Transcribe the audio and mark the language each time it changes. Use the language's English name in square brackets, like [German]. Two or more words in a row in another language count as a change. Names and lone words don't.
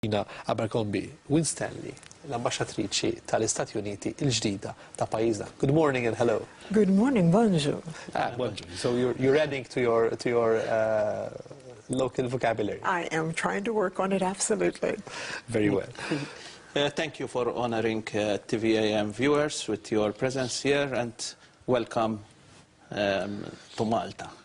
[Maltese] Gina Abercrombie-Winstanley, l-Ambasċatriċi tal-Istati Uniti il-ġdida ta' pajjiżna. [English] Good morning and hello. Good morning, bonjour. Bonjour. So you're adding to your local vocabulary. I am trying to work on it, absolutely. Very well. Thank you for honoring TVAM viewers with your presence here, and welcome to Malta.